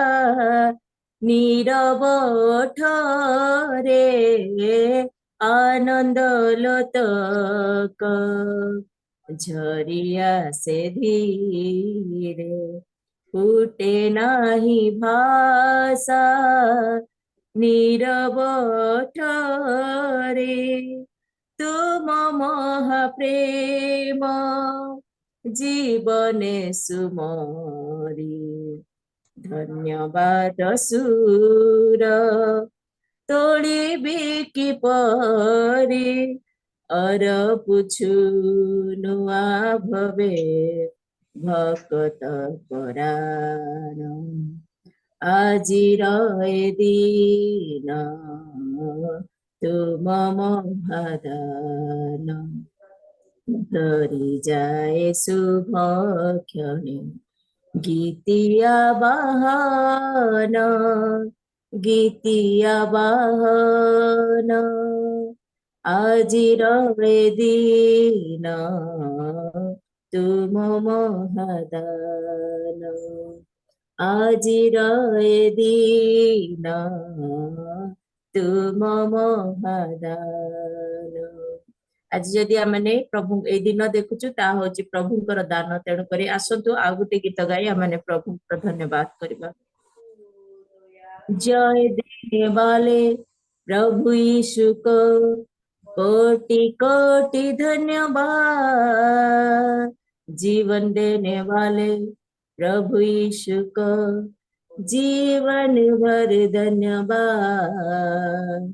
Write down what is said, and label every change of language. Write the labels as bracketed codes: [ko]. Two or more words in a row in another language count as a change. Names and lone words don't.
[or] ନୀରବ ଠରେ ଆନନ୍ଦ ଲତକ ଝରିଆ ସେ ଧୀରେ ଫୁଟେ ନାହିଁ ଭାଷା ନୀରବ ଠରେ ତୁମ ମହାପ୍ରେମ ଜୀବନେ ସୁମରି ଧନ୍ୟବାଦ ସୁର ତୋଡ଼ିବି କିପରି ଅର ପୁଛୁ ନୁଆ ଭବେ ଭକ୍ତ ପରାଣ, ଆଜିର ଏ ଦିନ ତୁମ ମହାଦାନ ଧରି ଯାଏ ଶୁଭ କ୍ଷଣେ ଗୀତିଆ ବହାନ ଗୀତିଆ ବହାନ, ଆଜିର ଏ ଦିନ ତୁମ ମହାଦାନ ଆଜିର ଏ ଦିନ ତୁମ ମହାଦାନ ଆଜ ଯଦି ଆମ୍ଭେ ପ୍ରଭୁ ଏ ଦିନ ଦେଖୁଛୁ ତା ହେଉଛି ପ୍ରଭୁଙ୍କର ଦାନ ତେଣୁ କରି ଆସନ୍ତୁ ଆ ଗୋଟେ ଗୀତ ଗାଇ ଆମ୍ଭେ ପ୍ରଭୁଙ୍କର ଧନ୍ୟବାଦ କରିବା। [hi] जय देने वाले प्रभु यीशु को कोटि कोटि धन्यवाद। जीवन देने वाले प्रभु यीशु को जीवन भर धन्यवाद।